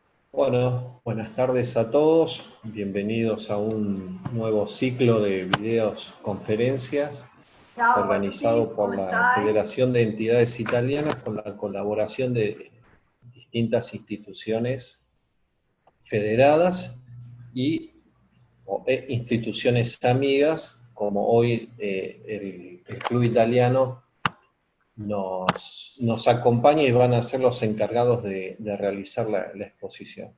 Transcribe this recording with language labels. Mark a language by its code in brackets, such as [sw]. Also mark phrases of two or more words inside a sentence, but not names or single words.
[es] Bueno, buenas tardes a todos. Bienvenidos a un nuevo ciclo de videos conferencias [it] Ciao a voi tutti, [es] organizado por [it] come la stai? [es] Federación de Entidades Italianas con la colaboración de distintas instituciones federadas y instituciones amigas, como hoy el Club Italiano nos acompaña y van a ser los encargados de realizar la exposición.